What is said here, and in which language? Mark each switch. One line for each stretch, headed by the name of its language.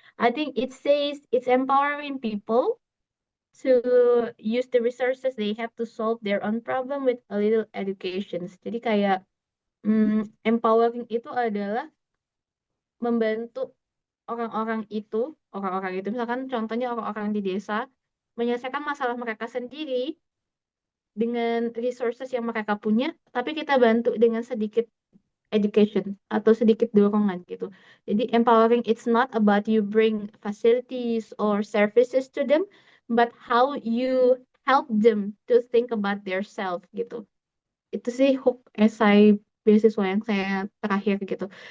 English: I think it says it's empowering people to use the resources they have to solve their own problem with a little education.
Indonesian: Jadi kayak empowering itu adalah membantu orang-orang itu, orang-orang itu misalkan contohnya orang-orang di desa menyelesaikan masalah mereka sendiri dengan resources yang mereka punya, tapi kita bantu dengan sedikit education atau sedikit dorongan gitu.
English: Jadi empowering it's not about you bring facilities or services to them, but how you help them to think about their self gitu.
Indonesian: Itu sih hook esai beasiswa yang saya terakhir gitu.